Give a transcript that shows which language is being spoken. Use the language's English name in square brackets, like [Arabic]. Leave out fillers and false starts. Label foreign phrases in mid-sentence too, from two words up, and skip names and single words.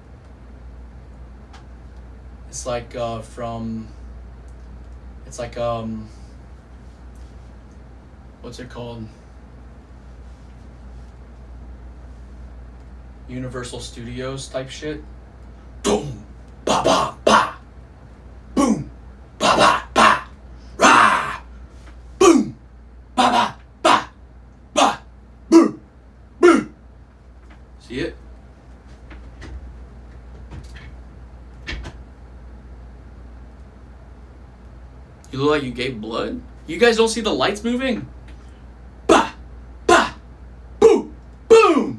[English] It's like it's like what's it called? Universal Studios type shit. Boom, ba ba ba. Boom, ba ba ba. Rah. Boom, ba ba ba. Ba. Boom, boom. See it? You look like you gave blood. You guys don't see the lights moving? Bah! Bah! Boom! Boom!